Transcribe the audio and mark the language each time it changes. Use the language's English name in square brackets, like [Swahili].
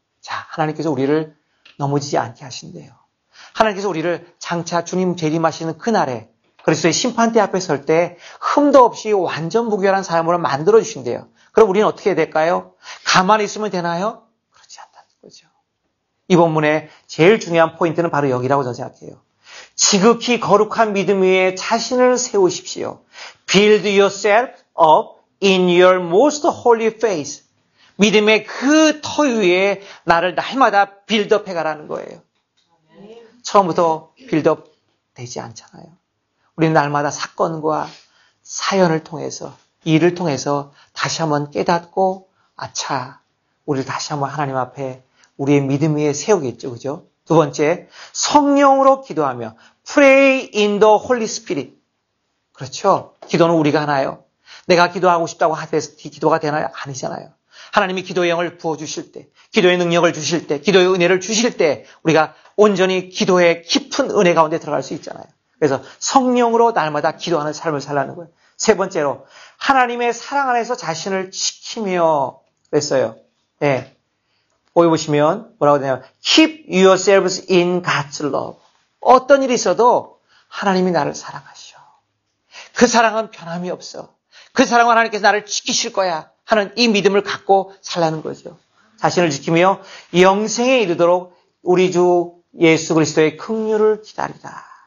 [Korean] 자, 하나님께서 우리를 넘어지지 않게 하신대요. 하나님께서 우리를 장차 주님 재림하시는 그날에 그리스도의 심판대 앞에 설 때 흠도 없이 완전 무결한 사람으로 만들어 주신대요. 그럼 우리는 어떻게 해야 될까요? 가만히 있으면 되나요? 그렇지 않다는 거죠. 이 본문의 제일 중요한 포인트는 바로 여기라고 저는 생각해요. 지극히 거룩한 믿음 위에 자신을 세우십시오. [English] Build yourself up in your most holy faith. [Korean] 믿음의 그 터 위에 나를 날마다 빌드업 해가라는 거예요. 처음부터 빌드업 되지 않잖아요. 우리는 날마다 사건과 사연을 통해서, 일을 통해서 다시 한번 깨닫고, 아차, 우리를 다시 한번 하나님 앞에 우리의 믿음 위에 세우겠죠. 그죠? 두 번째, 성령으로 기도하며 [English] Pray in the Holy Spirit. [Korean] 그렇죠? 기도는 우리가 하나요? 내가 기도하고 싶다고 해서 기도가 되나요? 아니잖아요. 하나님이 기도의 영을 부어주실 때, 기도의 능력을 주실 때, 기도의 은혜를 주실 때 우리가 온전히 기도의 깊은 은혜 가운데 들어갈 수 있잖아요. 그래서 성령으로 날마다 기도하는 삶을 살라는 거예요. 세 번째로 하나님의 사랑 안에서 자신을 지키며 그랬어요. 네. 거기 보시면 뭐라고 되냐면 [English] Keep yourselves in God's love. [Korean] 어떤 일이 있어도 하나님이 나를 사랑하셔. 그 사랑은 변함이 없어. 그 사랑은 하나님께서 나를 지키실 거야 하는 이 믿음을 갖고 살라는 거죠. 자신을 지키며 영생에 이르도록 우리 주 예수 그리스도의 긍휼을 기다리라.